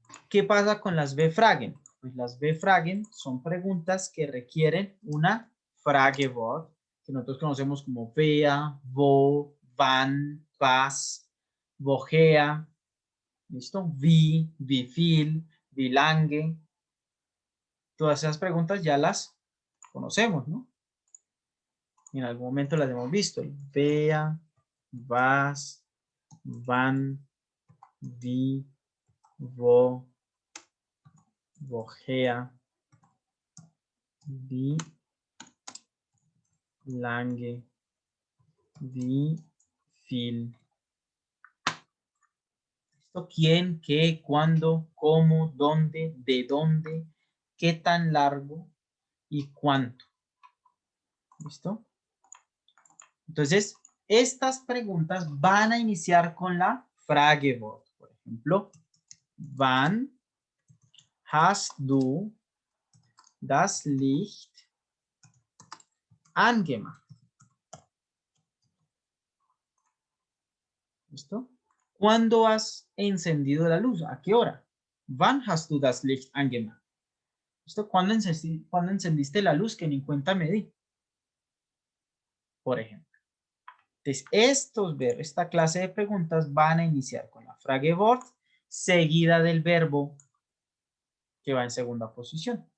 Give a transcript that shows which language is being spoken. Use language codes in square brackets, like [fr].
[es] ¿Qué pasa con las B-Fragen? Pues las B-Fragen son preguntas que requieren una Fragewort, que nosotros conocemos como wer, wo, wann, was, woher, ¿listo? [de] Wie, wie viel, wie lange. [es] Todas esas preguntas ya las conocemos, ¿no? En algún momento las hemos visto. [de] Wer, was, wann, wie, wo, woher, wie lange, wie viel. [es] ¿Listo? ¿Quién, qué, cuándo, cómo, dónde, de dónde, qué tan largo y cuánto? ¿Listo? Entonces, estas preguntas van a iniciar con la Fragewort. Por ejemplo, [de] wann hast du das Licht angemacht? [es] ¿Listo? ¿Cuándo has encendido la luz? ¿A qué hora? [de] Wann hast du das Licht angemacht? [es] ¿Listo? ¿Cuándo encendiste la luz que ni cuenta me di? Por ejemplo. Entonces, esta clase de preguntas van a iniciar con la Fragewort seguida del verbo que va en segunda posición.